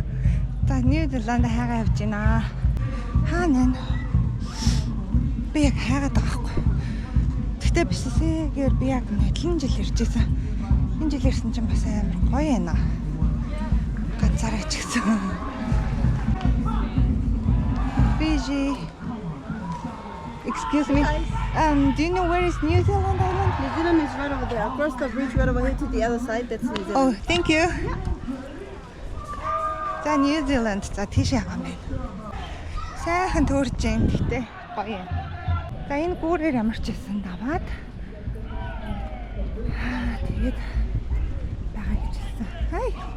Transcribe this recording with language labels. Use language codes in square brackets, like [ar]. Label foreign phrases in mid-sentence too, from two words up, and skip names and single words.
[mn] Та Нью-Зеланд хайгаа явж байна. Хаана вэ? Би яг хайгаад байгаа байхгүй. Гэхдээ PCC-гээр би яг хэдэн жил иржсэн. Энэ жил ирсэн чинь бас амар гоё байна. Ганцаараа ч гэсэн. Fiji. [en] Excuse me. Do you know where is New Zealand Island? New Zealand is right over there. Across the bridge, right over here to the other side. That's New Zealand. Oh, thank you. [mn] За New Zealand за тийш яваа байна. Сайхан төөрж юм гэхдээ гоё юм. За энэ гүүрээр ямар ч байсан даваад тэгээд байгаа гэж хэлсэн. Хай.